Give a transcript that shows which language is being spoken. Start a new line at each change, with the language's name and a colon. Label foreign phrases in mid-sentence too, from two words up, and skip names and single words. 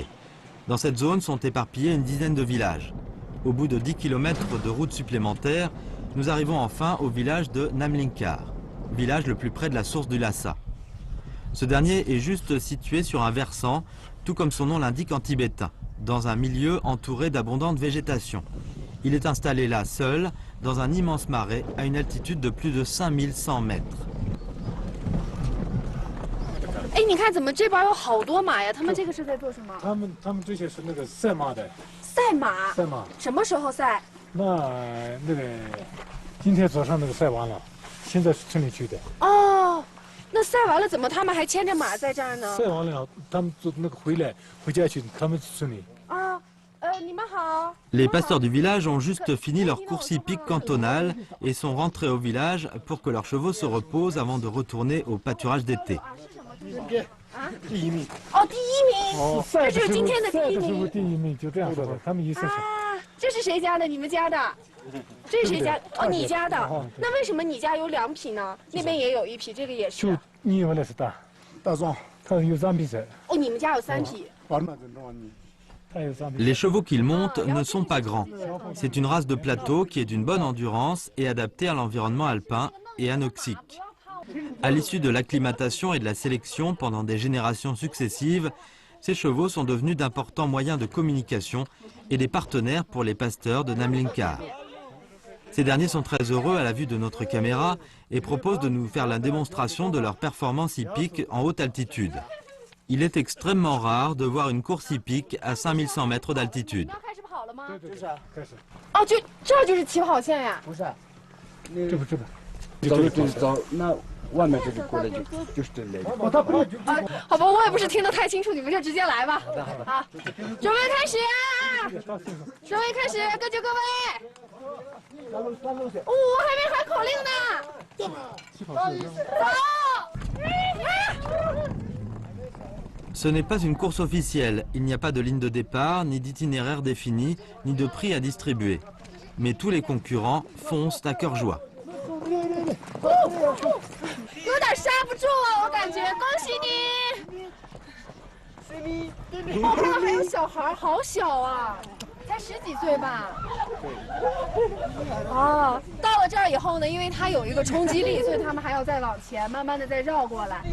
French: Dans cette zone sont éparpillés une dizaine de villages. Au bout de 10 km de route supplémentaire, nous arrivons enfin au village de Namlinkar, village le plus près de la source du Lhasa. Ce dernier est juste situé sur un versant, tout comme son nom l'indique en tibétain, dans un milieu entouré d'abondante végétation. Il est installé là seul, dans un immense marais à une altitude de plus de 5100 mètres.
Chinese: 哎，你看怎么这边有好多马呀？他们这个是在做什么？他们这些是那个赛马的，赛马。赛马。什么时候赛？那个今天早上那个赛完了，现在是村里去的。哦，那赛完了怎么他们还牵着马在这儿呢？赛完了，他们做那个回家去，他们村里。啊，你们好。
French: Les pasteurs du village ont juste fini leur course hippique cantonale et sont rentrés au village pour que leurs chevaux se reposent avant de retourner au pâturage d'été.
Chinese: 第一名。哦，第一名。哦，这就是今天的第一名。第一名就这样说的，他们意思是。啊，这是谁家的？你们家的？这是谁家？哦，你家的。那为什么你家有2匹呢？那边也有1匹，这个也是。就你原来是大壮，他有3匹噻。哦，你们家有3匹。
French: Les chevaux qu'ils montent ne sont pas grands. C'est une race de plateau qui est d'une bonne endurance et adaptée à l'environnement alpin et anoxique. À l'issue de l'acclimatation et de la sélection pendant des générations successives, ces chevaux sont devenus d'importants moyens de communication et des partenaires pour les pasteurs de Namlinkar. Ces derniers sont très heureux à la vue de notre caméra et proposent de nous faire la démonstration de leur performance hippique en haute altitude. Il est extrêmement rare de voir une course hippique à 5100 mètres d'altitude.
Chinese: 哦，这就是起跑线呀？不是，这不。走那外面这个过来就是这里。好吧，我也不是听得太清楚，你们就直接来吧。好，准备开始呀！准备开始，各就各位。哦，我还没喊口令呢。走。
French: Ce n'est pas une course officielle, il n'y a pas de ligne de départ, ni d'itinéraire défini, ni de prix à distribuer. Mais tous les concurrents foncent à cœur joie.
Chinese: 有点刹不住啊，我感觉。恭喜你！我看到还有小孩，好小啊，才10几岁吧。哦，到了这儿以后呢，因为它有一个冲击力，所以他们还要再往前，慢慢的再绕过来。